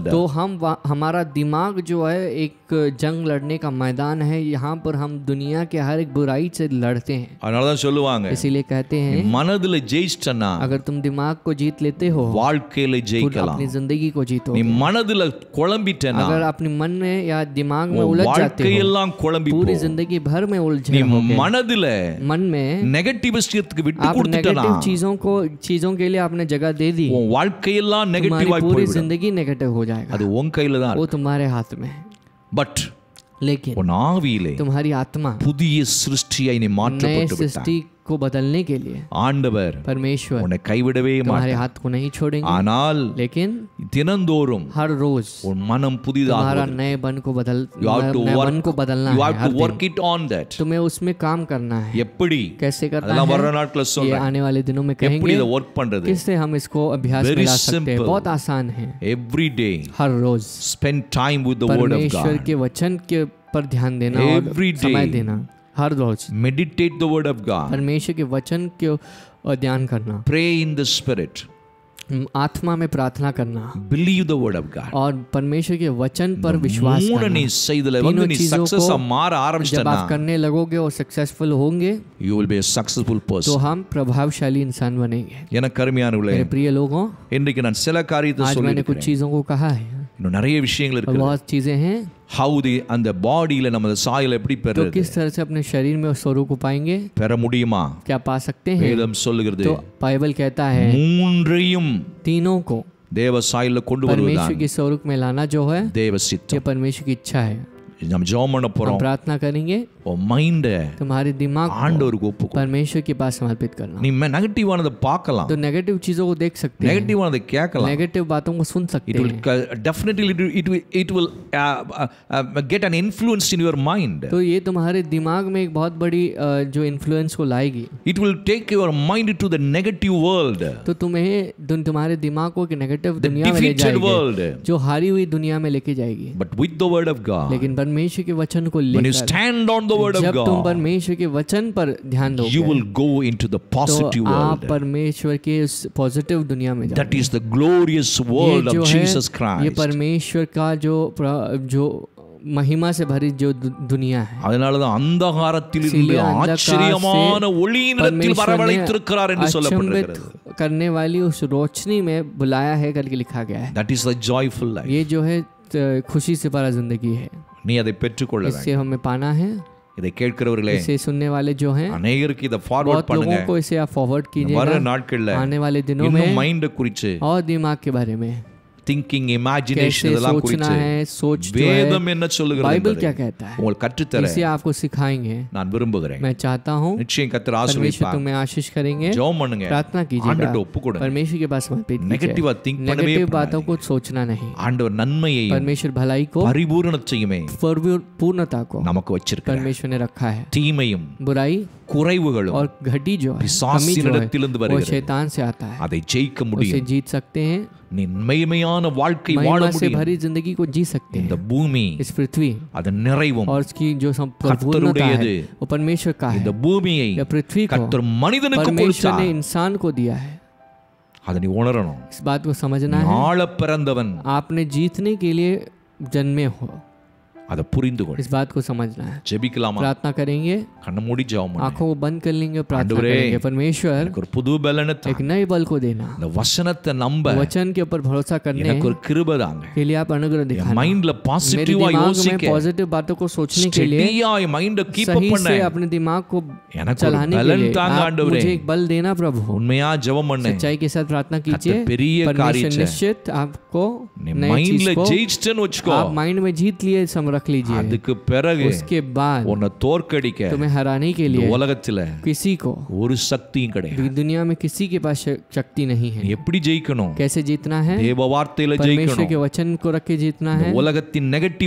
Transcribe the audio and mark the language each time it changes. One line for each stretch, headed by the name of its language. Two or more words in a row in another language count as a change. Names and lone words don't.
Hindi: तो हमारा दिमाग जो है एक जंग लड़ने का मैदान है। यहाँ पर हम दुनिया के हर एक बुराई से लड़ते हैं।
Tamil: அதனாலதான் சொல்லுவாங்க,
Hindi: इसीलिए कहते हैं
Tamil: மனதுல ஜெயிச்சனா
Hindi: अगर तुम दिमाग को जीत लेते हो,
Tamil: வாழ்க்கையில ஜெயிக்கலாம்.
Hindi: अपनी जिंदगी को जीतो।
Tamil: நீ மனதுல குழம்பிட்டனா,
Hindi: अगर अपने मन में या दिमाग में उलझ जाते हो,
Tamil: வாழ்க்கையெல்லாம் குழம்பி
Hindi: पूरी
Tamil: போ.
Hindi: जिंदगी भर में उलझे
Tamil: நீ
Hindi: रहोगे।
Tamil: மனதுல
Hindi: मन में
Tamil: நெகட்டிவ் விஷயத்துக்கு விட்டு
Hindi: आप
Tamil: கொடுத்துட்டனா,
Hindi: नेगेटिव चीजों के लिए आपने जगह दे दी,
Tamil: உன் வாழ்க்கையெல்லாம்
Hindi: तुम्हारी
Tamil: நெகட்டிவாய்
Hindi: पूरी
Tamil: போய்விடும்.
Hindi: जिंदगी नेगेटिव हो जाएगा।
Tamil: அது உன் கையில தான்.
Hindi: वो तुम्हारे हाथ में है।
Tamil: பட்
Hindi: लेकिन
Tamil: உன் ஆவியிலே
Hindi: तुम्हारी आत्मा
Tamil: புதிய சிருஷ்டியாய் நீ
Hindi: नए
Tamil: மாற்றப்பட்டு விட்டாய்.
Hindi: सृष्टि को बदलने के लिए
Tamil: ஆண்டவர்
Hindi: परमेश्वर
Tamil: உன்னை கைவிடவே
Hindi: तुम्हारे
Tamil: மாட்டார்.
Hindi: हाथ को नहीं छोड़ेंगे।
Tamil: ஆனால்
Hindi: लेकिन
Tamil: தினந்தோறும்
Hindi: हर रोज
Tamil: உன் மனம்
Hindi: तुम्हारा
Tamil: புதிதாக
Hindi: नए मन को
English: you have to
Hindi: नए
English: work,
Hindi: मन को बदलना
English: you
Hindi: है।
English: have
Hindi: हर
English: to work
Hindi: दिन
English: it on that.
Hindi: तुम्हें उसमें काम करना है।
Tamil: எப்படி
Hindi: कैसे करना
Tamil: அதெல்லாம் வர
Hindi: है
Tamil: நாட்கள
Hindi: ये
Tamil: சொல்றேன்.
Hindi: आने वाले दिनों में
Tamil: எப்படி
Hindi: कहेंगे।
Tamil: இத வர்க் பண்றது?
Hindi: किससे हम इसको अभ्यास में
English: Very
Hindi: ला सकते हैं?
English: simple.
Hindi: बहुत आसान है।
English: Every day
Hindi: हर रोज
English: spend time with the word of
Hindi: परमेश्वर
English: God.
Hindi: के वचन के पर ध्यान देना और
English: Every day.
Hindi: समय देना। हर रोज
English: Meditate the word of God.
Hindi: परमेश्वर के वचन के ध्यान करना,
English: Pray in the spirit.
Hindi: आत्मा में प्रार्थना करना
English: Believe the word of God.
Hindi: और परमेश्वर के वचन पर विश्वास
Tamil: மூணு
Hindi: करना।
Tamil: நீ செய்தல வந்து
Hindi: तीनों
Tamil: நீ
Hindi: चीजों
Tamil: சக்சஸ்
Hindi: को
Tamil: மாற
Hindi: जब
Tamil: ஆரம்பிச்சனா,
Hindi: आप करने लगोगे और सक्सेसफुल होंगे
English: you will be a successful
Hindi: तो
English: person.
Hindi: हम प्रभावशाली इंसान बनेंगे।
Tamil: எனக்கு அருமையானவர்களே,
Hindi: मेरे प्रिय लोगों,
Tamil: இன்றைக்கு நான் சில காரியத்தை
Hindi: आज मैंने कुछ
Tamil: சொல்லிருக்கேன்.
Hindi: चीजों को कहा है
Tamil: இன்னும் நிறைய விஷயங்கள்
Hindi: और
Tamil: இருக்கு.
Hindi: बहुत चीजें हैं।
English: how the
Tamil: அந்த பாடியில நம்ம சாயல் எப்படி
Hindi: तो
Tamil: பெறுறது?
Hindi: किस तरह से अपने शरीर में उस स्वरूप को पाएंगे,
Tamil: பெற முடியுமா?
Hindi: क्या पा सकते हैं?
Tamil: வேதம் சொல்லுகிறது,
Hindi: तो बाइबल कहता है
Tamil: மூன்றையும்
Hindi: तीनों को
Tamil: தேவ சாயல்ல கொண்டு வருவதுதான்
Hindi: परमेश्वर के स्वरूप में लाना जो है
Tamil: தேவ
Hindi: ये
Tamil: சித்தம்.
Hindi: परमेश्वर की इच्छा है।
Tamil: நம்ம ஜெபம் பண்ண
Hindi: हम
Tamil: போறோம்.
Hindi: प्रार्थना करेंगे,
Tamil: உன் மைண்ட
Hindi: तुम्हारे दिमाग को
Tamil: ஆண்டவருக்கு ஒப்புக்கொடு.
Hindi: परमेश्वर के पास समर्पित करना।
Tamil: நீ நெகட்டிவானதை பார்க்கலாம்,
Hindi: तो नेगेटिव चीजों को देख सकते हैं,
Tamil: நெகட்டிவானதை கேட்கலாம்.
Hindi: नेगेटिव बातों को सुन सकते
English: It will
Hindi: हैं।
English: definitely it will get an influence in your mind.
Hindi: तो ये तुम्हारे दिमाग में एक बहुत बड़ी जो इन्फ्लुएंस को लाएगी।
English: It will take your mind to the negative world,
Hindi: तो तुम्हारे दिमाग को एक नेगेटिव
English: the
Hindi: दुनिया में ले
English: defeated world.
Hindi: जाएगी, जो हारी हुई दुनिया में लेके जाएगी।
English: But with the word of God,
Hindi: लेकिन परमेश्वर के वचन को
English: when you
Hindi: लेकर
English: stand on the word of
Hindi: जब तुम
English: God,
Hindi: परमेश्वर के वचन पर ध्यान
English: you
Hindi: दोगे
English: will go into the positive
Hindi: तो आप
English: world.
Hindi: परमेश्वर के उस पॉजिटिव दुनिया में
English: That
Hindi: जाओगे।
English: is the glorious
Hindi: ये
English: world
Hindi: जो
English: of
Hindi: है
English: Jesus
Hindi: ये
English: Christ.
Hindi: परमेश्वर का जो महिमा से भरी जो दुनिया है।
Tamil: அதனாலதான் அந்தகாரத்தில் இருந்து
Hindi: इसीलिए अंधकार
Tamil: ஆச்சரியமான
Hindi: से
Tamil: ஒளியினிடத்தில்
Hindi: परमेश्वर
Tamil: வரவழைத்திருக்கிறார் என்று
Hindi: ने
Tamil: சொல்லப்பட்டிருக்கிறது.
Hindi: अचंभित करने वाली उस रोशनी में बुलाया है करके लिखा गया है।
English: That is the joyful life.
Hindi: ये जो है खुशी से भरा जिंदगी है,
Tamil: நீ அதை பெற்றுக்கொள்ள வேண்டும்.
Hindi: इससे हमें पाना है।
Tamil: இதை கேட்கிறவர்களே,
Hindi: इसे सुनने वाले जो हैं
Tamil: அநேகருக்கு இதை ஃபார்வர்ட்
Hindi: बहुत
Tamil: பண்ணுங்க.
Hindi: लोगों को इसे आप फॉरवर्ड
Tamil: வர
Hindi: कीजिएगा।
Tamil: நாட்கள்ல
Hindi: आने वाले दिनों
Tamil: இன்னும்
Hindi: में
Tamil: மைண்ட குறிச்சு
Hindi: और दिमाग के बारे में
English: thinking imagination
Hindi: कैसे
Tamil: இதெல்லாம்
Hindi: सोचना
Tamil: குறித்து
Hindi: है, सोच जो है
Tamil: வேதம் என்ன சொல்லுகிறது
Hindi: बाइबल
Tamil: என்பதை
Hindi: क्या कहता है,
Tamil: உங்களுக்கு கற்றுத்தர
Hindi: इसे आपको सिखाएंगे।
Tamil: நான் விரும்புகிறேன்.
Hindi: मैं चाहता हूँ
Tamil: நிச்சயம் கர்த்தர்
Hindi: परमेश्वर
Tamil: ஆசீர்வதிப்பார்.
Hindi: तुम्हें आशीष करेंगे।
Tamil: ஜெபம் பண்ணுங்க.
Hindi: प्रार्थना कीजिएगा,
Tamil: ஆண்டவர்ட்ட ஒப்பு கொடுங்க.
Hindi: परमेश्वर के पास समर्पित
Tamil: நெகட்டிவா
Hindi: कीजिए,
Tamil: திங்க் பண்ணவே
Hindi: नेगेटिव बातों को सोचना नहीं।
Tamil: ஆண்டவர் நன்மையையும்
Hindi: परमेश्वर भलाई को,
Tamil: பரிபூரணத்தையுமே
Hindi: पूर्णता को
Tamil: நமக்கு வச்சிருக்கார்.
Hindi: परमेश्वर ने रखा है।
Tamil: தீமையும்
Hindi: बुराई
Tamil: குறைவுகளும்
Hindi: और घटी जो है, कमी जो
Tamil: பிசாசினிடத்திலிருந்து
Hindi: है, वो
Tamil: வருகிறது.
Hindi: शैतान से आता है।
Tamil: அதை ஜெயிக்க
Hindi: उसे
Tamil: முடியும்.
Hindi: जीत सकते हैं,
Tamil: நீ மெய்மையான வாழ்க்கை வாழ
Hindi: महिमा से
Tamil: முடியும்.
Hindi: भरी जिंदगी को जी सकते
Tamil: இந்த
Hindi: हैं।
Tamil: பூமி
Hindi: इस पृथ्वी
Tamil: அதன் நிறைவும்
Hindi: और उसकी जो संपूर्णता है
Tamil: கர்த்தருடையது.
Hindi: वो परमेश्वर का
Tamil: இந்த
Hindi: है।
Tamil: பூமியை
Hindi: यह पृथ्वी को
Tamil: கர்த்தர் மனிதனுக்கு
Hindi: परमेश्वर
Tamil: கொடுத்தார்.
Hindi: ने इंसान को दिया है।
Tamil: அதை நீ உணரணும்.
Hindi: इस बात को समझना है।
Tamil: ஆள பிறந்தவன்
Hindi: आपने जीतने के लिए जन्मे हो,
Tamil: அதை புரிந்து கொள்.
Hindi: इस बात को समझना है।
Tamil: ஜெபிக்கலாமா?
Hindi: प्रार्थना करेंगे,
Tamil: கண்ண மூடி ஜெபம் பண்ணு.
Hindi: आंखों को बंद कर लेंगे, प्रार्थना
Tamil: आंडवरे,
Hindi: करेंगे। परमेश्वर
Tamil: எனக்கு ஒரு புது பலனை தா.
Hindi: एक नए बल को देना,
Tamil: இந்த வசனத்தை நம்ப
Hindi: वचन के ऊपर भरोसा करने
Tamil: எனக்கு ஒரு கிருபை தாங்க.
Hindi: के लिए आप अनुग्रह
Tamil: என்
Hindi: दिखाना।
Tamil: மைண்ட்ல
Hindi: मेरे
Tamil: பாசிட்டிவா
Hindi: दिमाग में
Tamil: யோசிக்க,
Hindi: पॉजिटिव बातों को सोचने के लिए,
Tamil: ஸ்டெடியா என் மைண்ட
English: keep up
Hindi: सही
Tamil: பண்ண
Hindi: से अपने दिमाग को
Tamil: எனக்கு ஒரு
Hindi: चलाने के
Tamil: பலன்
Hindi: लिए
Tamil: தாங்க
Hindi: आप
Tamil: ஆண்டவரே.
Hindi: मुझे एक बल देना प्रभु।
Tamil: உண்மையா ஜெபம் பண்ணு.
Hindi: सच्चाई के साथ प्रार्थना कीजिए।
Tamil: கர்த்தர் பெரிய
Hindi: परमेश्वर
Tamil: காரியத்தை
Hindi: निश्चित आपको
Tamil: நீ
Hindi: नई
Tamil: மைண்ட்ல
Hindi: चीज को
Tamil: ஜெயிச்சிட்டேன்னு வச்சுக்கோ.
Hindi: आप माइंड में जीत लिए, सम रख लीजिए।
Tamil: அதுக்கு பிறகு
Hindi: उसके बाद
Tamil: உன்னை தோற்கடிக்க
Hindi: तुम्हें हराने के
Tamil: இந்த
Hindi: लिए
Tamil: உலகத்துல
Hindi: किसी को,
Tamil: ஒரு சக்தியும் கிடையாது.
Hindi: दुनिया में किसी के पास शक्ति नहीं
Tamil: நீ
Hindi: है।
Tamil: எப்படி ஜெயிக்கணும்?
Hindi: कैसे जीतना है?
Tamil: தேவ வார்த்தையில
Hindi: परमेश्वर
Tamil: ஜெயிக்கணும்.
Hindi: के वचन को रख के जीतना है।
Tamil: உலகத்தின் நெகட்டிவ்